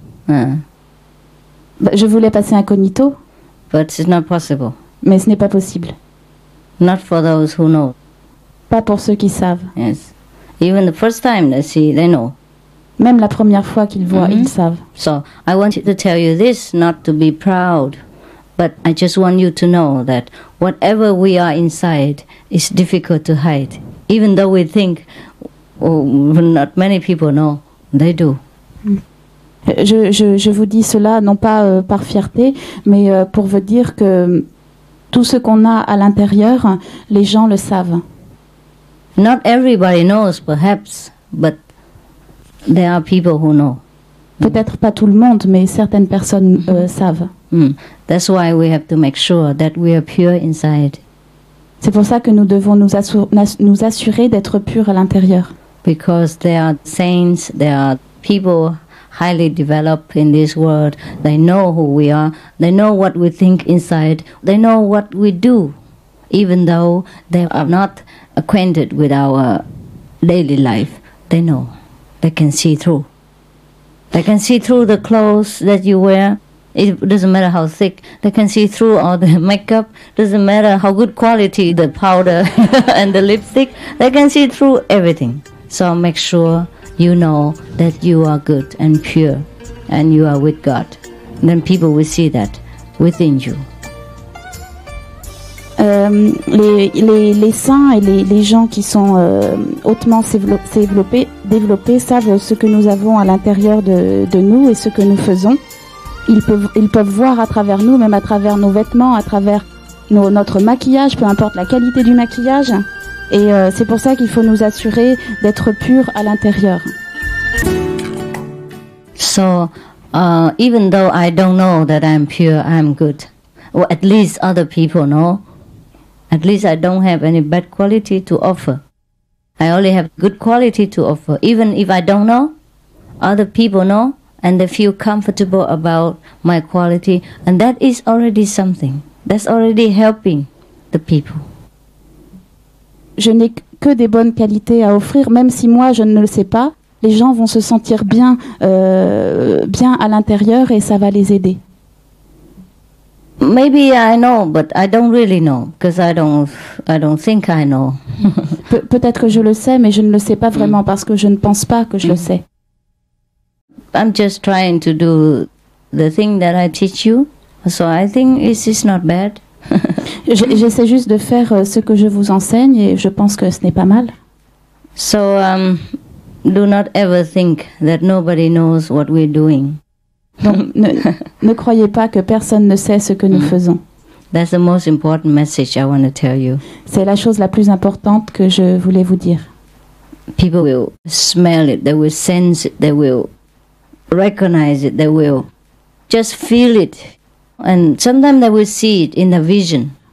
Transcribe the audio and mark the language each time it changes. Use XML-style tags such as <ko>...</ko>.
<fr>Je voulais passer incognito.</fr> <en>But it's not possible.</en> <fr>Mais ce n'est pas possible.</fr> <en>Not for those who know.</en> <fr>Pas pour ceux qui savent.</fr> <en>Yes. Even the first time they see, they know.</en> <fr>Même la première fois qu'ils voient, ils savent.</fr> <en>So I wanted to tell you this, not to be proud, but I just want you to know that whatever we are inside is difficult to hide. Even though we think not many people know, they do.</en> <fr>Je vous dis cela non pas par fierté, mais pour vous dire que tout ce qu'on a à l'intérieur, les gens le savent.</fr> <en>Not everybody knows, perhaps, but there are people who know.</en> <fr>Peut-être pas tout le monde, mais certaines personnes savent.</fr> <en>That's why we have to make sure that we are pure inside.</en> <fr>C'est pour ça que nous devons nous assurer d'être purs à l'intérieur.</fr> <en>Because there are saints, there are people highly developed in this world. They know who we are. They know what we think inside. They know what we do, even though they are not acquainted with our daily life. They know. They can see through. They can see through the clothes that you wear. It doesn't matter how thick. They can see through all the makeup. Doesn't matter how good quality the powder and the lipstick. They can see through everything. So make sure you know that you are good and pure and you are with God. Then people will see that within you.</en> <fr>Les saints et les gens qui sont hautement développés savent ce que nous avons à l'intérieur de nous et ce que nous faisons. Ils peuvent voir à travers nous, même à travers nos vêtements, à travers notre maquillage, peu importe la qualité du maquillage. Et c'est pour ça qu'il faut nous assurer d'être purs à l'intérieur.</fr> <en>So, even though I don't know that I'm pure, I'm good, or at least other people know, at least I don't have any bad quality to offer. I only have good quality to offer. Even if I don't know, other people know, and they feel comfortable about my quality, and that is already something. That's already helping the people.</en> <fr>Je n'ai que des bonnes qualités à offrir, même si moi je ne le sais pas. Les gens vont se sentir bien à l'intérieur et ça va les aider.</fr> <en>Maybe I know, but I don't really know, because I don't think I know.</en> <fr>Peut-être que je le sais, mais je ne le sais pas vraiment parce que je ne pense pas que je le sais.</fr> <en>I'm just trying to do the thing that I teach you, so I think it's not bad.</en> <fr>J'essaie juste de faire ce que je vous enseigne et je pense que ce n'est pas mal.</fr> <en>So do not ever think that nobody knows what we're doing.</en> <fr>Donc, ne croyez pas que personne ne sait ce que nous faisons.</fr> <en>That's the most important message I want to tell you.</en> <fr>C'est la chose la plus importante que je voulais vous dire.</fr> <en>People will smell it, they will sense it, they will recognize it, they will just feel it. And sometimes they will see it in the vision.</en>